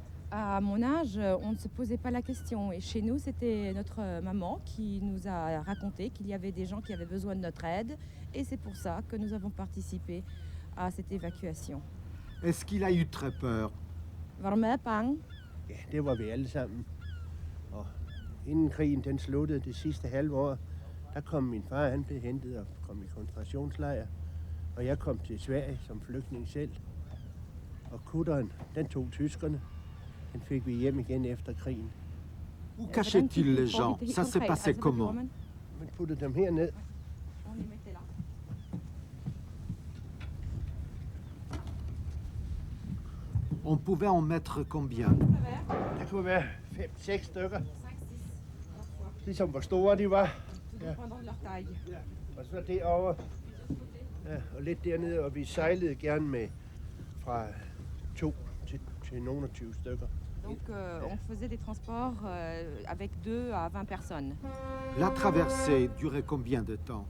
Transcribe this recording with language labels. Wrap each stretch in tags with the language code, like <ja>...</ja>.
<fr>À mon âge, on ne se posait pas la question. Et chez nous, c'était notre maman qui nous a raconté qu'il y avait des gens qui avaient besoin de notre aide. Et c'est pour ça que nous avons participé à cette évacuation. Est-ce qu'il a eu très peur?</fr> <da>Var du med, bange? Ja, det var vi alle sammen. Og inden krigen den sluttede det sidste halve år, der kom min far, han blev hentet og kom i koncentrationslejr. Og jeg kom til Sverige som flygtning selv. Og kutteren, den tog tyskerne. Den fik vi hjem igen efter krigen.</da> <fr>Où cachait-il les gens? Ça s'est passé comment?</fr> <da>Man puttede dem herned.</da> <fr>On pouvait en mettre combien?</fr> <da>Der kunne være 5-6 stykker. Ligesom hvor store de var. Ja. Ja. Og så derovre. Ja, og lidt dernede, og vi sejlede gerne med fra 2 til nogle af 20 stykker.</da> <fr>Donc on faisait des transports avec 2 à 20 personnes. La traversée durait combien de temps?</fr>